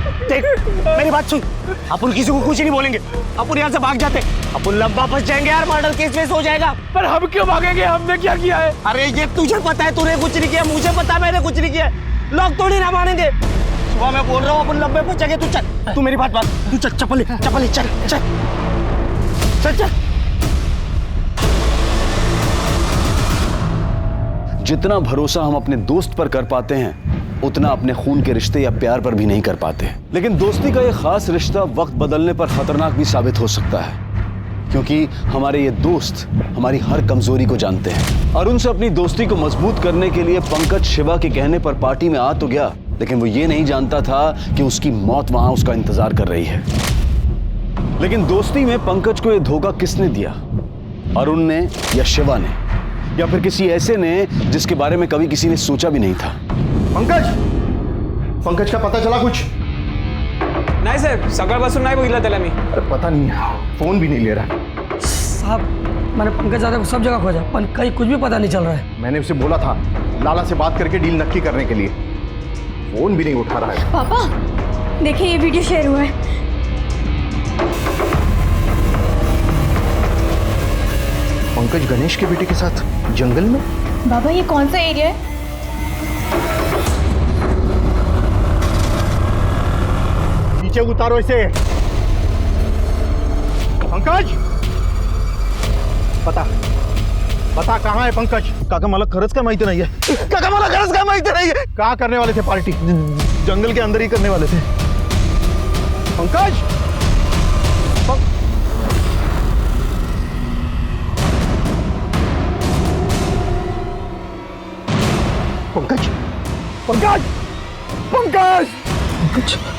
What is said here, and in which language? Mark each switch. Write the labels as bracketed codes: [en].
[hi] देख मेरी बात सुन, अपन किसी को कुछ नहीं बोलेंगे। अपन यहाँ से भाग जाते, अपन लंबा फंस जाएंगे यार, मर्डर केस वेस हो जाएगा। पर हम क्यों भागेंगे? हमने क्या किया है? अरे ये तुझे पता है, तूने कुछ नहीं किया। मुझे पता है मैंने कुछ नहीं किया। लोग थोड़ी ना मानेंगे। सुबह मैं बोल रहा हूँ अपन लंबे पहुंचेंगे। तू चल, तू मेरी बात बात, तू चल, चप्पल ले, चल चल चल चल। जितना भरोसा हम अपने दोस्त पर कर पाते हैं, उतना अपने खून के रिश्ते या प्यार पर भी नहीं कर पाते। लेकिन दोस्ती का ये खास रिश्ता वक्त बदलने पर खतरनाक भी साबित हो सकता है, क्योंकि हमारे ये दोस्त हमारी हर कमजोरी को जानते हैं। अरुण से अपनी दोस्ती को मजबूत करने के लिए पंकज शिवा के कहने पर पार्टी में आ तो गया, लेकिन वो ये नहीं जानता था कि उसकी मौत वहां उसका इंतजार कर रही है। लेकिन दोस्ती में पंकज को यह धोखा किसने दिया? अरुण ने या शिवा ने, या फिर किसी ऐसे ने जिसके बारे में कभी किसी ने सोचा भी नहीं था? पंकज का पता चला कुछ? [mr] नाही साहेब, सकाळपासून नाही बघितलं त्याला मी. [hi] अरे पता नहीं, फोन भी नहीं ले रहा। साहब मैंने पंकज दादा को सब जगह खोजा, पर कहीं कुछ भी पता नहीं चल रहा है। मैंने उसे बोला था लाला से बात करके डील नक्की करने के लिए, फोन भी नहीं उठा रहा है। पापा देखिए ये वीडियो शेयर हुआ है। पंकज गणेश के बेटे के साथ जंगल में? बाबा ये कौन सा एरिया है? नीचे उतारो इसे। पंकज बता कहाँ है पंकज? [mr] काका मला खरंच काय माहिती नाहीये। काका मला खरंच काय माहिती नाहीये। [hi] क्या करने वाले थे पार्टी? जंगल के अंदर ही करने वाले थे। पंकज पंकज पंकज पंकज पंकज।